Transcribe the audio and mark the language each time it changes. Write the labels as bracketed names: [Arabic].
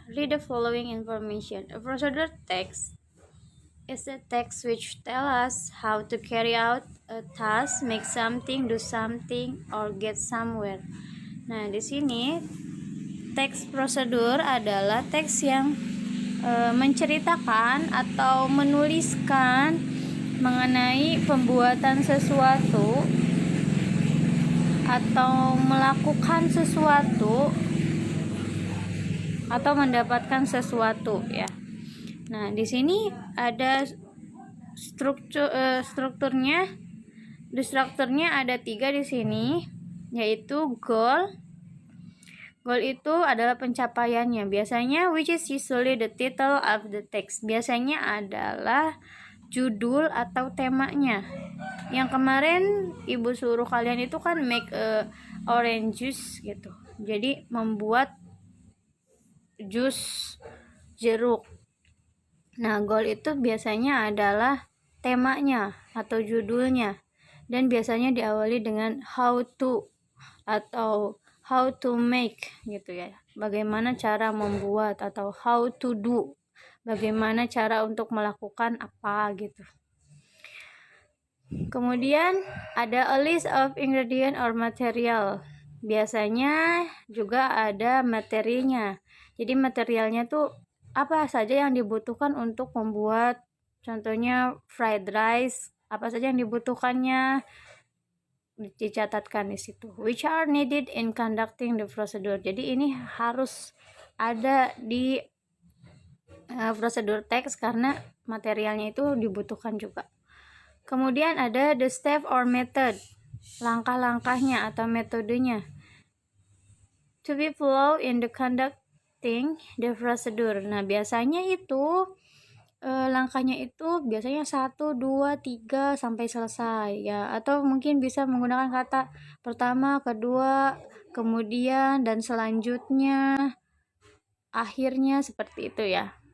[English] Read the following information. A procedure text is a text which tell us how to carry out a task, make something, do something, or get somewhere. [Indonesian] Nah, di sini teks prosedur adalah teks yang menceritakan atau menuliskan mengenai pembuatan sesuatu atau melakukan sesuatu atau mendapatkan sesuatu ya. Nah, di sini ada strukturnya ada 3 di sini, yaitu goal. Goal itu adalah pencapaiannya. Biasanya [English] which is usually the title of the text. [Indonesian] Biasanya adalah judul atau temanya. Yang kemarin ibu suruh kalian itu kan [English] make a orange juice [Indonesian] gitu. Jadi membuat jus jeruk. Nah, goal itu biasanya adalah temanya atau judulnya, dan biasanya diawali dengan how to atau [English] how to make [Indonesian] gitu ya. Bagaimana cara membuat atau [English] how to do. [Indonesian] Bagaimana cara untuk melakukan apa gitu. Kemudian ada [English] a list of ingredient or material. [Indonesian] Biasanya juga ada materinya. Jadi materialnya tuh apa saja yang dibutuhkan untuk membuat, contohnya fried rice, apa saja yang dibutuhkannya dicatatkan di situ. [English] Which are needed in conducting the procedure. [Indonesian] Jadi ini harus ada di prosedur teks karena materialnya itu dibutuhkan juga. Kemudian ada [English] the step or method, [Indonesian] langkah-langkahnya atau metodenya. [English] To be followed in the conducting the procedure. [Indonesian] Nah, biasanya itu langkahnya itu biasanya 1, 2, 3 sampai selesai ya, atau mungkin bisa menggunakan kata pertama, kedua, kemudian, dan selanjutnya, akhirnya, seperti itu ya.